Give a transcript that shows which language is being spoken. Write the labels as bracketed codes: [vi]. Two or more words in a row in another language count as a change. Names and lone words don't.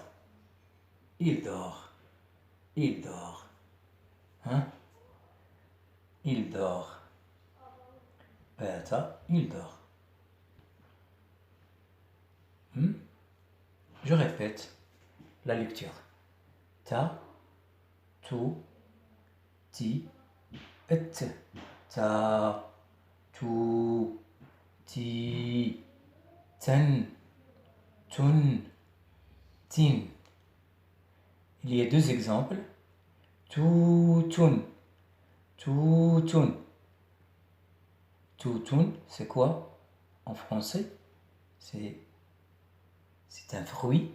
[fr] Il dort. Il dort. Bata, il dort. Je répète la lecture. Ta, تو تي ات تا تو تي تن تن tin. Il y a deux exemples. Toutoun. Toutoun. Toutoun, c'est quoi en français? C'est un fruit.